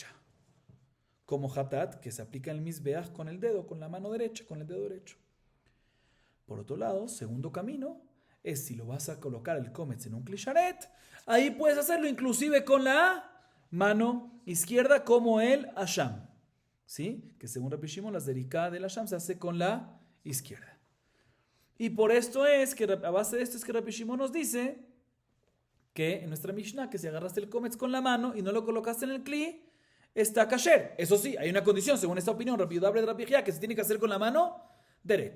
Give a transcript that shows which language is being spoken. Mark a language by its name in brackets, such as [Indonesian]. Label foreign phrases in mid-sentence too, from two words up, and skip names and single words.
[Spanish] Como hatat, que se aplica en el mizbeach con el dedo, con la mano derecha, con el dedo derecho. Por otro lado, segundo camino, es si lo vas a colocar el kometz en un klisharet, ahí puedes hacerlo inclusive con la mano izquierda como el asham, ¿sí? Que según Rabbi Shimon, la zerika del asham se hace con la izquierda. Y por esto es que, a base de esto es que Rabbi Shimon nos dice que en nuestra Mishnah, que si agarraste el kometz con la mano y no lo colocaste en el kli, está kasher. Eso sí, hay una condición, según esta opinión, Rabbi Yehuda bre de Rabbi Hia, que se tiene que hacer con la mano derecha.